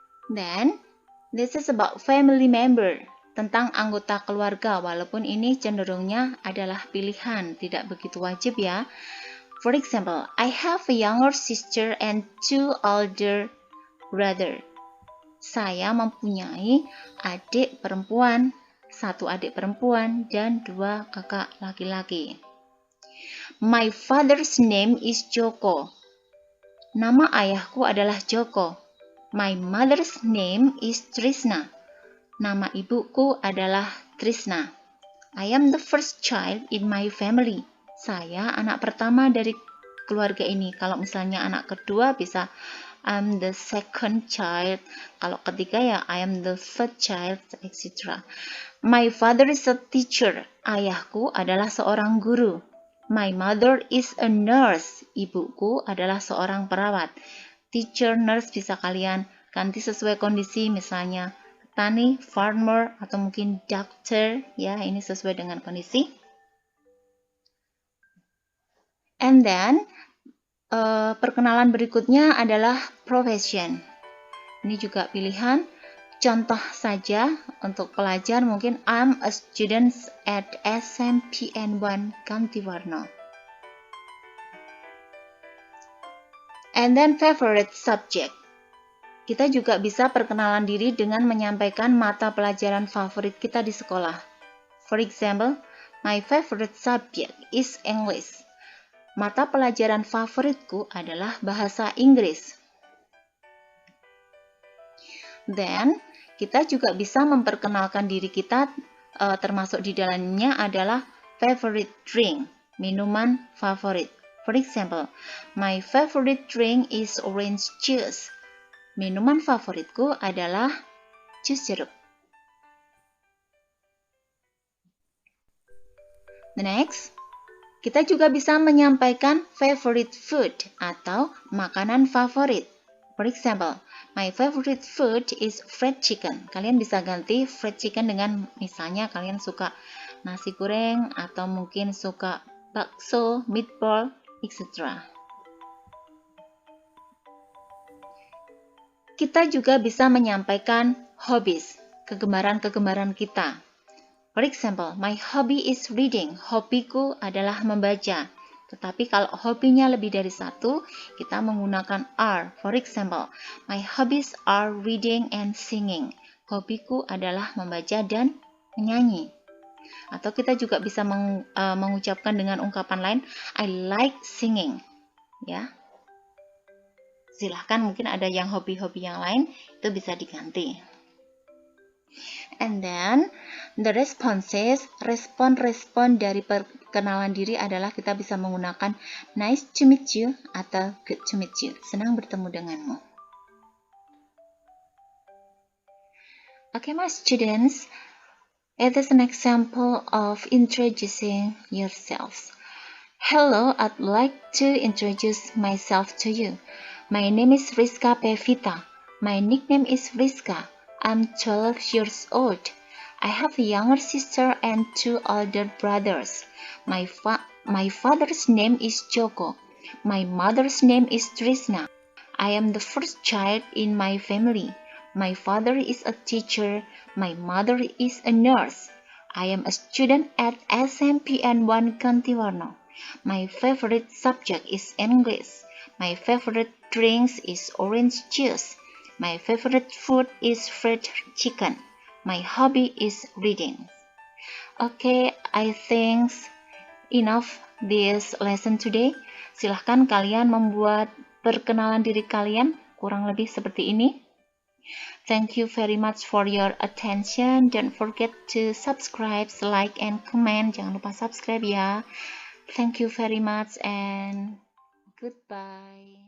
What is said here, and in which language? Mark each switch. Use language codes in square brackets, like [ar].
[en] Then, this is about family member. [id] Tentang anggota keluarga, walaupun ini cenderungnya adalah pilihan, tidak begitu wajib ya. [en] For example, I have a younger sister and 2 older brother. [id] Saya mempunyai adik perempuan, 1 adik perempuan dan 2 kakak laki-laki. [en] My father's name is Joko. [id] Nama ayahku adalah Joko. [en] My mother's name is Trisna. [id] Nama ibuku adalah Trisna. [en] I am the first child in my family. [id] Saya anak pertama dari keluarga ini. Kalau misalnya anak kedua bisa [en] I'm the second child. [id] Kalau ketiga ya [en] I am the third child, etc. My father is a teacher. [id] Ayahku adalah seorang guru. [en] My mother is a nurse. [id] Ibuku adalah seorang perawat. Teacher, nurse bisa kalian ganti sesuai kondisi, misalnya petani, farmer, atau mungkin doctor. Ya, ini sesuai dengan kondisi. [en] And then, [id] perkenalan berikutnya adalah profession. Ini juga pilihan. Contoh saja untuk pelajar mungkin [en] I'm a student at SMPN 1 Gantiwarna. And then favorite subject. [id] Kita juga bisa perkenalan diri dengan menyampaikan mata pelajaran favorit kita di sekolah. [en] For example, my favorite subject is English. [id] Mata pelajaran favoritku adalah bahasa Inggris. Then, kita juga bisa memperkenalkan diri kita, termasuk di dalamnya adalah [en] favorite drink, [id] minuman favorit. [en] For example, my favorite drink is orange juice. [id] Minuman favoritku adalah jus jeruk. [en] The next, [id] kita juga bisa menyampaikan [en] favorite food [id] atau makanan favorit. [en] For example, my favorite food is fried chicken. [id] Kalian bisa ganti fried chicken dengan misalnya kalian suka nasi goreng atau mungkin suka bakso, meatball, etc. Kita juga bisa menyampaikan hobbies, kegemaran-kegemaran kita. [en] For example, my hobby is reading. [id] Hobiku adalah membaca. Tetapi kalau hobinya lebih dari satu, kita menggunakan are. [en] For example, my hobbies are reading and singing. [id] Hobiku adalah membaca dan menyanyi. Atau kita juga bisa mengucapkan dengan ungkapan lain, [en] I like singing. [id] Ya. Silahkan mungkin ada yang hobi-hobi yang lain, itu bisa diganti. [en] And then, the responses, [id] respon-respon dari perkenalan diri adalah kita bisa menggunakan [en] nice to meet you atau good to meet you. [id] Senang bertemu denganmu. [en] Okay, my students, it is an example of introducing yourselves. Hello, I'd like to introduce myself to you. My name is Rizka Pevita. My nickname is Rizka. I'm 12 years old. I have a younger sister and 2 older brothers. My father's name is Joko. My mother's name is Trisna. I am the first child in my family. My father is a teacher. My mother is a nurse. I am a student at SMPN 1 Gantiwarna. My favorite subject is English. My favorite drinks is orange juice. My favorite food is fried chicken. My hobby is reading. Okay, I think enough this lesson today. [id] Silahkan kalian membuat perkenalan diri kalian kurang lebih seperti ini. [en] Thank you very much for your attention. Don't forget to subscribe, like, and comment. [id] Jangan lupa subscribe ya. [en] Thank you very much and goodbye.